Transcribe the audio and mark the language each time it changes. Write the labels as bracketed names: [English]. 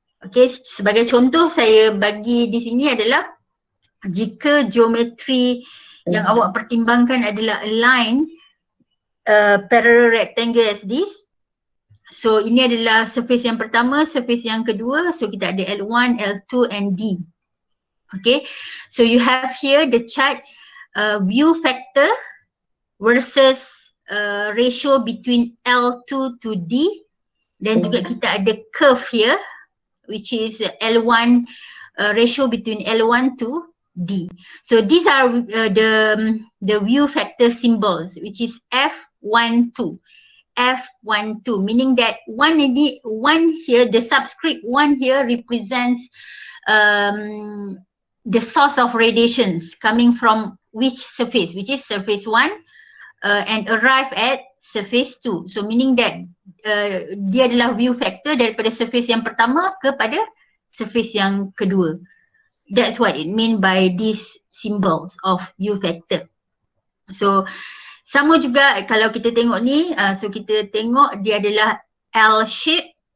[Malay] Okay, sebagai contoh saya bagi di sini adalah jika geometri yang awak pertimbangkan adalah align parallel rectangle as this. So ini adalah surface yang pertama, surface yang kedua. So kita ada L1, L2 and D. [English] Okay, so you have here the chart view factor versus ratio between L2 to D. Dan juga kita ada curve here which is L1 ratio between L1 to D. So these are the view factor symbols which is F12. F12 meaning that one here, the subscript 1 here represents the source of radiations coming from which surface, which is surface 1 and arrive at surface 2. [Malay] So meaning that dia adalah view factor daripada surface yang pertama kepada surface yang kedua. [English] That's what it mean by these symbols of view factor. [Malay] So sama juga kalau kita tengok ni, so kita tengok dia adalah L shape.